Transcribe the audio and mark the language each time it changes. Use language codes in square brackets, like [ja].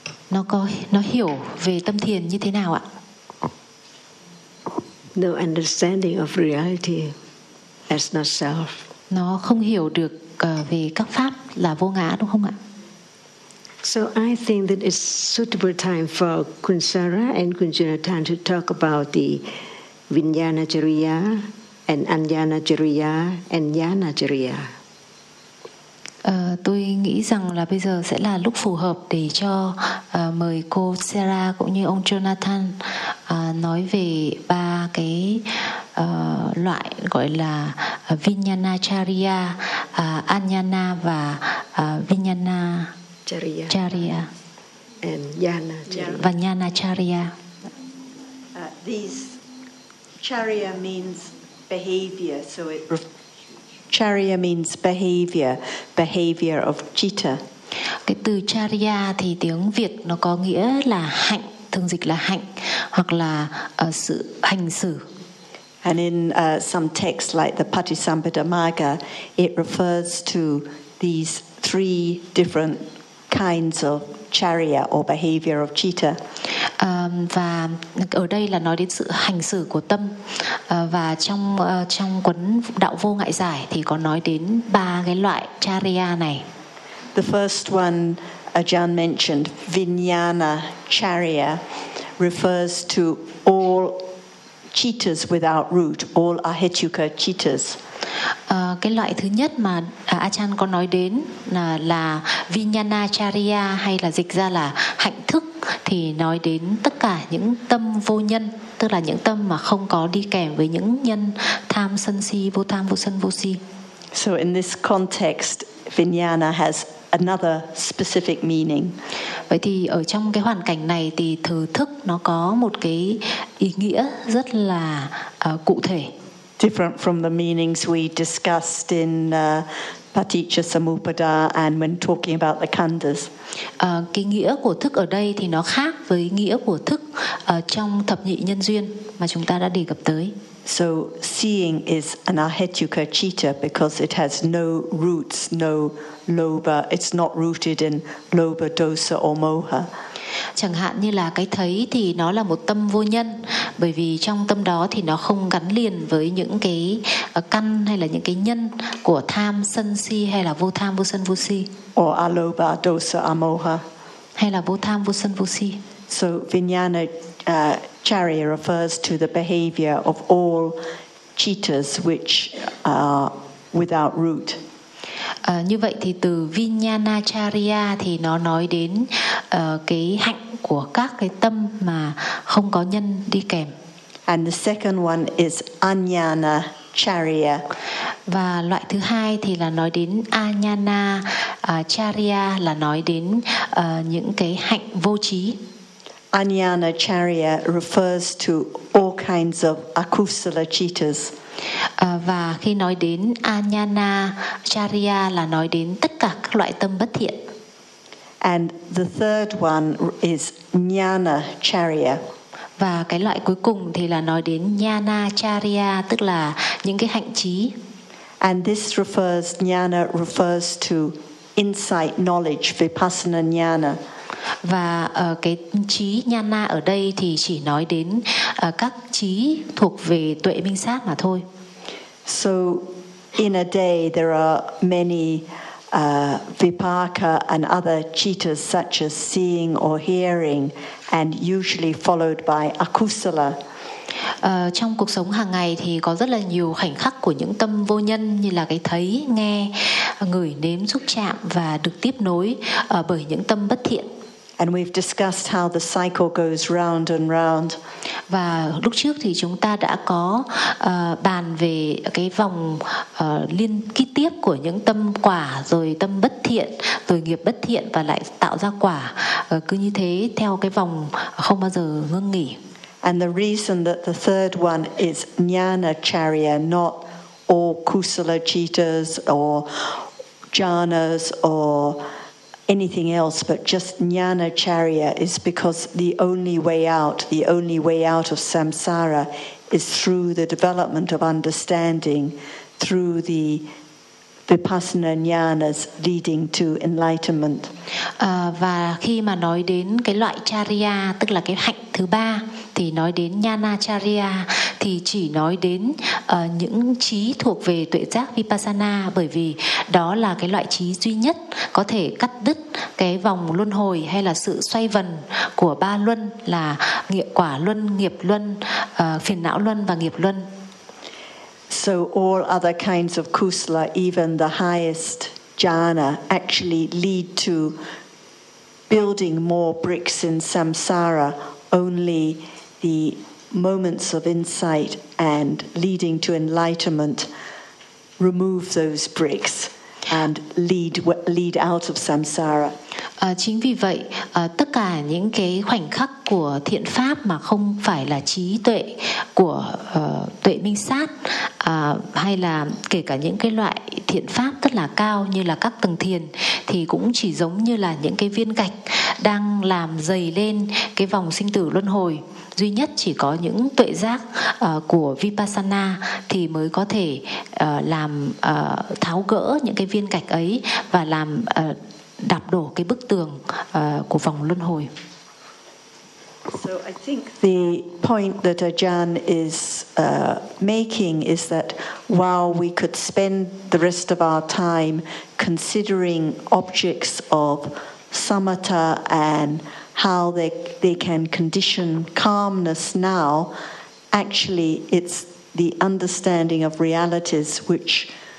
[vi] Nó hiểu về tâm thiền như thế nào ạ? [en] No understanding of reality as not self. [vi] Nó không hiểu được về các pháp là vô ngã đúng không ạ? [en] So I think that it's suitable time for Kunsara and Kunjunatan to talk about the Vijnanacharya and Anjanacharya and Jnanacharya. [vi] Tôi nghĩ rằng là bây giờ sẽ là lúc phù hợp để cho mời cô Sarah cũng như ông Jonathan nói về ba cái loại gọi là Vijnanacharya, Anjana và Vijnana. [en] Charya. And Jnana Charya. These Charya means behavior, so it Charya means behavior of citta. [vi] Cái từ Charya thì tiếng Việt nó có nghĩa là hạnh, thường dịch là hạnh hoặc là sự hành xử. [en] And in some texts like the Patisamvada Magga, it refers to these three different kinds of charya or behavior of citta. [vi] Và ở đây là nói đến sự hành xử của tâm. Và trong trong cuốn Đạo Vô Ngại Giải thì có nói đến ba cái loại charya này. [en] The first one Ajahn mentioned, Vijnana Charya, refers to all cittas without root, all ahetuka cittas. [vi] Cái loại thứ nhất mà Achan có nói đến là Vijnanacharya hay là dịch ra là hạnh thức, thì nói đến tất cả những tâm vô nhân, tức là những tâm mà không có đi kèm với những nhân tham sân si, vô tham vô sân vô si. [en] So in this context, Vijnana has another specific meaning. [vi] Vậy thì ở trong cái hoàn cảnh này thì thứ thức nó có một cái ý nghĩa rất là cụ thể. [en] Different from the meanings we discussed in Paticca Samuppada and when talking about the khandhas. [vi] Cái nghĩa của thức ở đây thì nó khác với nghĩa của thức trong thập nhị nhân duyên mà chúng ta đã đề cập tới. [en] So seeing is an ahetuka citta because it has no roots, no lobha. It's not rooted in lobha, dosa or moha. [vi] Chẳng hạn như là cái thấy thì nó là một tâm vô nhân, bởi vì trong tâm đó thì nó không gắn liền với những cái căn hay là những cái nhân của tham sân si hay là vô tham vô sân vô si. [en] Or aloba dosa amoha. [vi] Hay là vô tham vô sân vô si. [en] So Vijnana Charya refers to the behavior of all cittas which are without root. [vi] Như vậy thì từ Vijnanacharya thì nó nói đến cái hạnh của các cái tâm mà không có nhân đi kèm. [en] And the second one is Anjanacharya. [vi] Và loại thứ hai thì là nói đến Anjanacharya, là nói đến những cái hạnh vô trí. [en] Anjanacharya refers to all kinds of akusala cittas. [vi] Và khi nói đến Anjanacharya là nói đến tất cả các loại tâm bất thiện. [en] And the third one is Jnanacharya. [vi] Và cái loại cuối cùng thì là nói đến Jnanacharya, tức là những cái hạnh trí. [en] And this refers, Jnana refers to insight, knowledge, vipassana jnana. [vi] Và cái trí Jnana ở đây thì chỉ nói đến các trí thuộc về tuệ minh sát mà thôi. [en] So in a day there are many vipaka and other cittas such as seeing or hearing and usually followed by akusala. [vi] Trong cuộc sống hàng ngày thì có rất là nhiều khoảnh khắc của những tâm vô nhân, như là cái thấy, nghe, ngửi, nếm, xúc chạm, và được tiếp nối bởi những tâm bất thiện. [en] And we've discussed how the cycle goes round and round. [vi] Và lúc trước thì chúng ta đã có bàn về cái vòng liên kết tiếp của những tâm quả, rồi tâm bất thiện, rồi nghiệp bất thiện, và lại tạo ra quả cứ như thế theo cái vòng không bao giờ ngưng nghỉ. [en] And the reason that the third one is Jnanacharya, not all kusala chitas or jhanas or anything else, but just jnanacharya is because the only way out of samsara is through the development of understanding, through the Vipassana jnanas leading to enlightenment. [vi] Và khi mà nói đến cái loại charya, tức là cái hạnh thứ ba, thì nói đến jnanacharya, thì chỉ nói đến những trí thuộc về tuệ giác Vipassana, bởi vì đó là cái loại trí duy nhất có thể cắt đứt cái vòng luân hồi hay là sự xoay vần của ba luân là nghiệp quả luân, nghiệp luân, phiền não luân và nghiệp luân. [en] So all other kinds of kusala, even the highest jhana, actually lead to building more bricks in samsara. Only the moments of insight and leading to enlightenment remove those bricks and lead out of samsara. [vi] Chính vì vậy, tất cả những cái khoảnh khắc của thiện pháp mà không phải là trí tuệ của tuệ minh sát, hay là kể cả những cái loại thiện pháp rất là cao như là các tầng thiền, thì cũng chỉ giống như là những cái viên gạch đang làm dày lên cái vòng sinh tử luân hồi. Duy nhất chỉ có những tuệ giác của Vipassana thì mới có thể làm tháo gỡ những cái viên gạch ấy và làm đạp đổ cái bức tường của vòng luân hồi. [en] So I think the point that Ajahn is making is that while we could spend the rest of our time considering objects of samatha and how they can condition calmness now, actually it's the understanding of realities which